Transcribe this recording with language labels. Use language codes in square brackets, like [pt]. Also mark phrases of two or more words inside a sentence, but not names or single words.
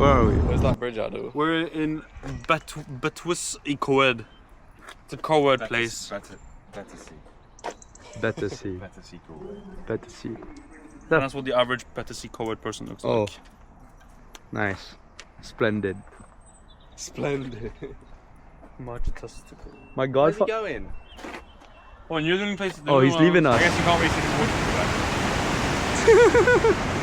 [en] Where's that bridge at, though? We're in Betws-y-coed. It's a co-ed place. Betws-y. Betws-y. That's what the average Betws-y-coed person looks like. Nice. Splendid. Splendid. Majestical. My God. Where's he going? Oh, and you're the only place to do Oh, he's leaving us. I guess you can't really see the water.